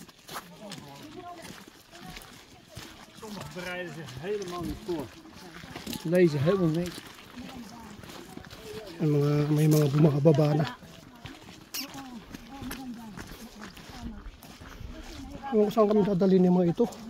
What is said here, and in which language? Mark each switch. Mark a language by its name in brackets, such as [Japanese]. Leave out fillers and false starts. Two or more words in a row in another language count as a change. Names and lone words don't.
[Dutch] Sommigen bereiden zich helemaal niet voor. Laser help me. [Filipino] May mga bumababa na. Saan kami dadalhin yung mga ito?